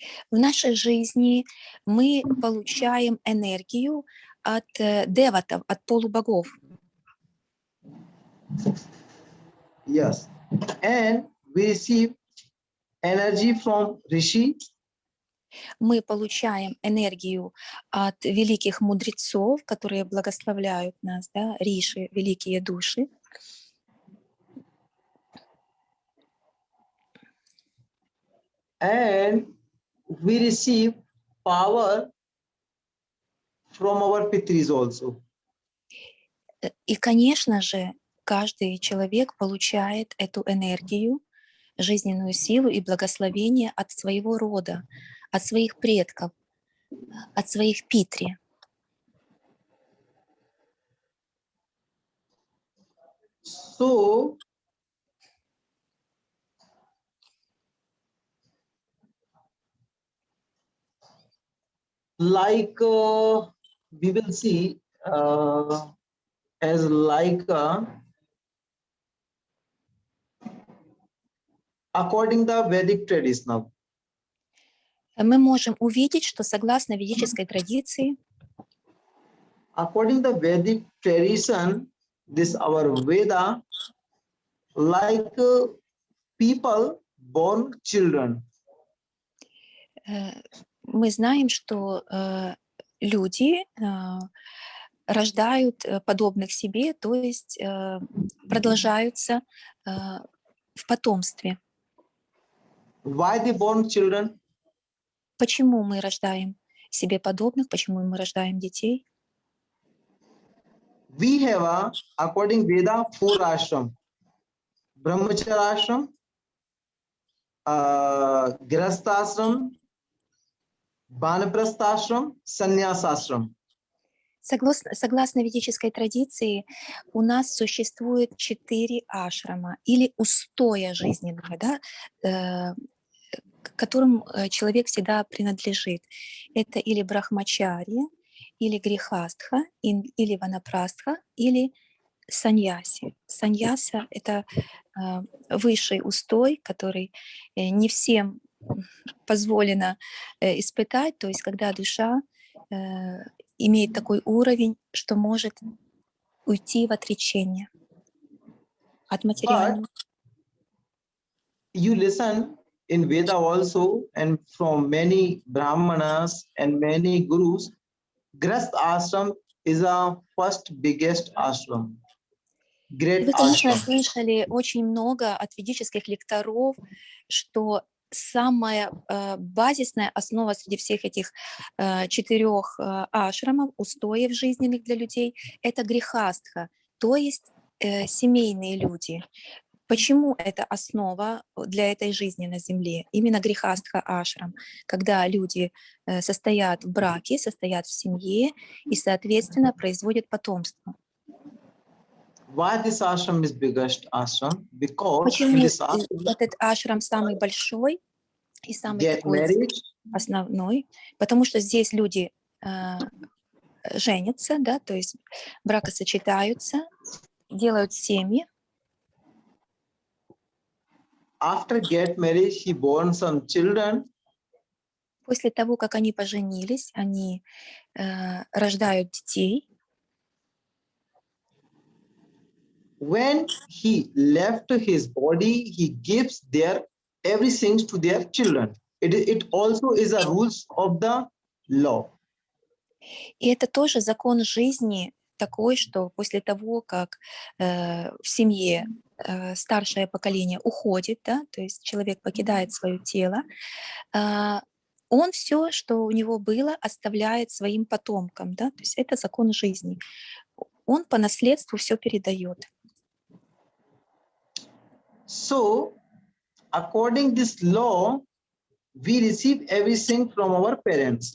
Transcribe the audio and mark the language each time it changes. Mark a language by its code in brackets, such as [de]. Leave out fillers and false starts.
[ru] В нашей жизни мы получаем энергию от деватов, от полубогов. [en] yes, and we receive energy from rishi, [ru] Мы получаем энергию от великих мудрецов, которые благословляют нас, да, риши, великие души. [en] and we receive power from our pitris also. [ru] И, конечно же, каждый человек получает эту энергию, жизненную силу и благословение от своего рода, от своих предков, от своих питри. [en] So like we will see as like according the Vedic tradition. [ru] Мы можем увидеть, что согласно ведической традиции, [en] According to Vedic tradition, this our Veda, like people born children. [ru] мы знаем, что люди рождают подобных себе, то есть продолжаются в потомстве. [en] Why they born children? [ru] Почему мы рождаем себе подобных, почему мы рождаем детей? [en] We have according Veda, 4 ashram. Brahmacharya ashram, Grihastha ashram, Vanaprastha ashram, Sannyasa ashram. [ru] Согласно ведической традиции, у нас существует 4 ашрама или устоя жизненного, да, к которым человек всегда принадлежит. Это или брахмачарья, или грихастха, или ванапрастха, или саньяси. Саньяса — это высший устой, который не всем позволено испытать, то есть когда душа имеет такой уровень, что может уйти в отречение от материального. [en] You listen in Veda also, and from many Brahmanas and many gurus, Grihastha ashram is a first biggest ashram. Great [ru] Вы, конечно, [en] ashram. [ru] слышали очень много от ведических лекторов, что самая базисная основа среди всех этих 4 ашрамов, устоев жизненных для людей, это грихастха, то есть семейные люди. Почему это основа для этой жизни на земле? Именно грихастха ашрам, когда люди состоят в браке, состоят в семье и, соответственно, производят потомство. [en] Why this ashram is biggest ashram? Because in [ru] Почему [en] this ashram [ru] этот ашрам самый большой и самый [en] get [ru] такой [en] married, [ru] основной? Потому что здесь люди женятся, да, то есть бракосочетаются, делают семьи. [en] after get married, he born some children. [ru] После того, как они поженились, они рождают детей. [en] When he left his body, he gives their everything to their children. It also is a rules of the law. [ru] И это тоже закон жизни такой, что после того, как в семье старшее поколение уходит, да, то есть человек покидает свое тело, он все, что у него было, оставляет своим потомкам, да, то есть это закон жизни. Он по наследству все передает. [en] So, according this law, we receive everything from our parents.